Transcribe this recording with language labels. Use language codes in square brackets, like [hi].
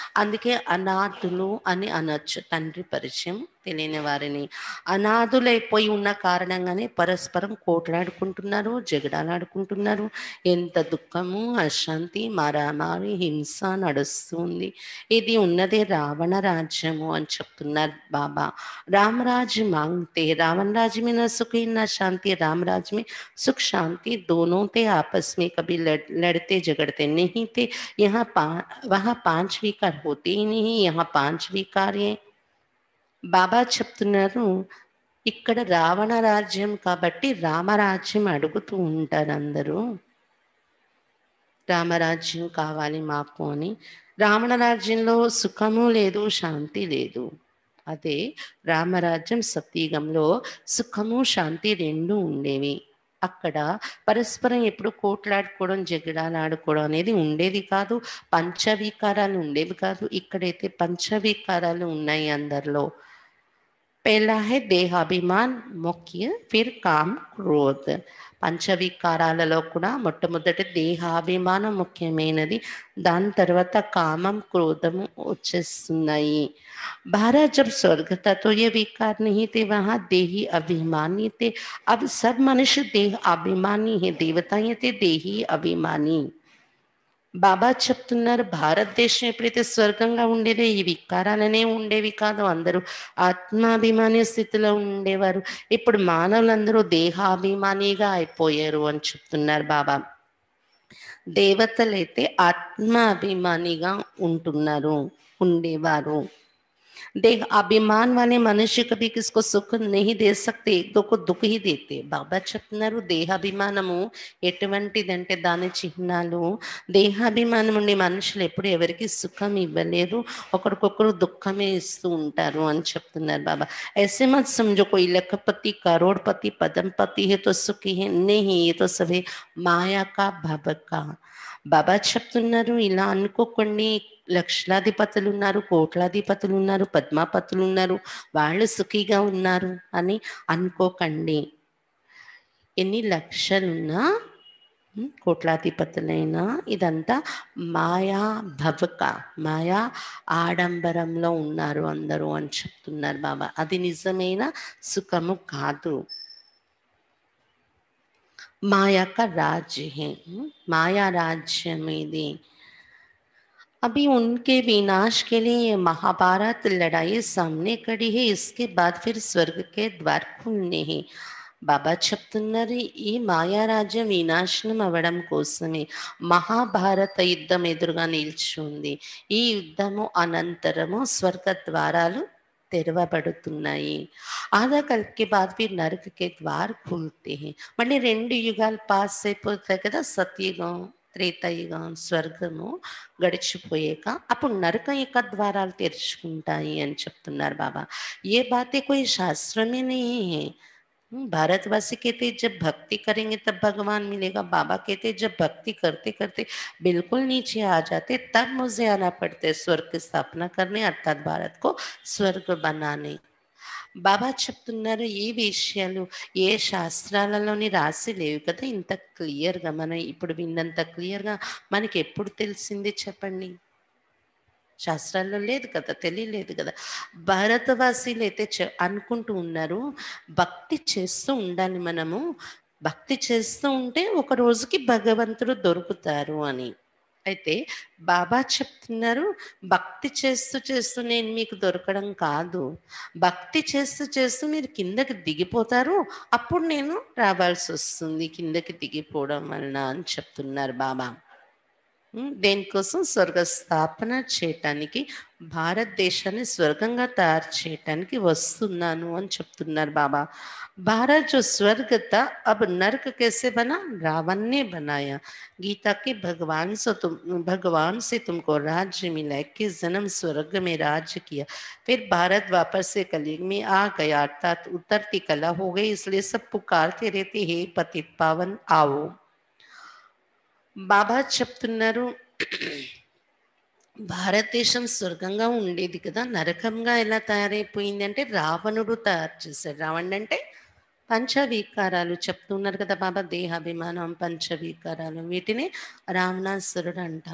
[te] అందుకే అనాథులు అని అనొచ్చు, తండ్రి పరిచయం తెలియని వారిని. అనాథులైపోయి ఉన్న కారణంగానే పరస్పరం కోట్లాడుకుంటున్నారు, జగడాలాడుకుంటున్నారు. ఎంత దుఃఖము, అశాంతి, మారామారి, హింస నడుస్తుంది. ఇది ఉన్నదే రావణ రాజ్యము అని చెప్తున్నారు బాబా. [hi] రామరాజ్य मांगते रावण राज्य में न सुख न शांति, राम राज्य में सुख शांति दोनों थे, आपस में कभी लड़ते झगड़ते नहीं थे। यहाँ वहाँ पांच विकार होते ही नहीं, यहाँ पांच विकार हैं। [te] బాబా చెప్తున్నారు ఇక్కడ రావణ రాజ్యం కాబట్టి రామరాజ్యం అడుగుతూ ఉంటారు అందరూ. రామరాజ్యం కావాలి మాకు అని. రావణ రాజ్యంలో సుఖము లేదు, శాంతి లేదు. అదే రామరాజ్యం సత్యుగంలో సుఖము శాంతి రెండు ఉండేవి. అక్కడ పరస్పరం ఎప్పుడు కోట్లాడుకోవడం, జగడాలు ఆడుకోవడం అనేది ఉండేది కాదు. పంచవికారాలు ఉండేవి కాదు. ఇక్కడైతే పంచవికారాలు ఉన్నాయి అందరిలో. [hi] पहला है देहाभिमान मुख्य, फिर काम क्रोध. [te] పంచవికారాలలో కూడా మొట్టమొదటి దేహాభిమానం ముఖ్యమైనది. దాని తర్వాత కామం క్రోధము వచ్చేస్తున్నాయి. [hi] भारत जब स्वर्ग था तो ये विकार नहीं थे, वहां देही अभिमानी थे. अब सब मनुष्य देह अभिमानी है, देवताएं थे देही अभिमानी. [te] బాబా చెప్తున్నారు భారతదేశం ఎప్పుడైతే స్వర్గంగా ఉండేదో ఈ వికారాలనే ఉండేవి కాదు. అందరూ ఆత్మాభిమాని స్థితిలో ఉండేవారు. ఇప్పుడు మానవులందరూ దేహాభిమానిగా అయిపోయారు అని చెప్తున్నారు బాబా. దేవతలైతే ఆత్మాభిమానిగా ఉంటున్నారు, ఉండేవారు. [hi] देह अभिमान वाले मनुष्य कभी किसको सुख नहीं दे सकते, एक दो को दुख ही देते. [te] బాబా చెప్తున్నారు దేహాభిమానము ఎటువంటిదంటే దాని చిహ్నాలు. దేహాభిమానం ఉండే మనుషులు ఎప్పుడు ఎవరికి సుఖం ఇవ్వలేరు, ఒకరికొకరు దుఃఖమే ఇస్తూ ఉంటారు అని చెప్తున్నారు బాబా. [hi] ऐसे मत समझो कोई लखपति करोड़पति पदमपति है तो सुखी है, नहीं ये तो सभी माया का भवका. [te] బాబా చెప్తున్నారు ఇలా అనుకోకండి, లక్షలాధిపతులు ఉన్నారు, కోట్లాధిపతులు ఉన్నారు, పద్మాపతులు ఉన్నారు, వాళ్ళు సుఖీగా ఉన్నారు అని అనుకోకండి. ఎన్ని లక్షలున్నా కోట్లాధిపతులైనా ఇదంతా మాయా భవక, మాయా ఆడంబరంలో ఉన్నారు అందరూ అని చెప్తున్నారు బాబా. అది నిజమైన సుఖము కాదు. [hi] माया का राज्य है, माया राज्य में दी. अभी उनके विनाश के लिए ये महाभारत लड़ाई सामने खड़ी है. इसके बाद फिर स्वर्ग के द्वार खुलने हैं. [te] బాబా చెప్తున్నారు ఈ మాయారాజ్యం వినాశనం అవ్వడం కోసమే మహాభారత యుద్ధం ఎదురుగా నిల్చుంది. ఈ యుద్ధము అనంతరము స్వర్గ ద్వారాలు తెరవబడుతున్నాయి. [hi] ఆదా కల్కి బాద్ ఫిర్ నరక కే ద్వార్ ఖుల్తే హై. [te] మళ్ళీ 2 యుగాలు పాస్ అయిపోతాయి కదా, సత్యుగం త్రేతాయుగం స్వర్గము గడిచిపోయాక అప్పుడు నరకం యొక్క ద్వారాలు తెరుచుకుంటాయి అని చెప్తున్నారు బాబా. [hi] ఏ బాతే కోయి శాస్త్రమే नहीं है. भारतवासी कहते जब भक्ति करेंगे तब भगवान मिलेगा. बाबा कहते जब भक्ति करते करते बिल्कुल नीचे आ जाते तब मुझे आना पड़ता है स्वर्ग की स्थापना करने, अर्थात भारत को स्वर्ग बनाने. [te] బాబా చెప్తున్నారు ఈ విషయాలు ఏ శాస్త్రాలలోని రాసి లేవు కదా ఇంత క్లియర్గా. మనం ఇప్పుడు విన్నంత క్లియర్గా మనకి ఎప్పుడు తెలిసింది చెప్పండి? శాస్త్రాల్లో లేదు కదా, తెలియలేదు కదా. భారతవాసీలు అయితే అనుకుంటూ ఉన్నారు భక్తి చేస్తూ ఉండాలి మనము, భక్తి చేస్తూ ఉంటే ఒక రోజుకి భగవంతుడు దొరుకుతారు అని. అయితే బాబా చెప్తున్నారు భక్తి చేస్తూ చేస్తూ నేను మీకు దొరకడం కాదు, భక్తి చేస్తూ చేస్తూ మీరు కిందకి దిగిపోతారు, అప్పుడు నేను రావాల్సి వస్తుంది కిందకి దిగిపోవడం వలన అని చెప్తున్నారు బాబా. దేనికోసం? స్వర్గ స్థాపన చేయటానికి, భారతదేశాన్ని స్వర్గంగా తయారు చేయటానికి వస్తున్నాను అని చెప్తున్నారు బాబా. [hi] भारत जो स्वर्ग था अब नरक कैसे बना? रावण ने बनाया. गीता के भगवान से तुमको राज्य मिला, 21 जन्म स्वर्ग में राज्य किया, फिर भारत वापस से कलयुग में आ गया, अर्थात उतरती कला हो गई. इसलिए सब पुकारते रहते हे पतित पावन आओ. [te] బాబా చెప్తున్నారు, భారతదేశం స్వర్గంగా ఉండేది కదా, నరకంగా ఎలా తయారైపోయింది అంటే రావణుడు తయారు చేశాడు. రావణుడు అంటే పంచవికారాలు చెప్తున్నారు కదా బాబా, దేహాభిమానం, పంచవికారాలు, వీటిని రావణాసురుడు అంట.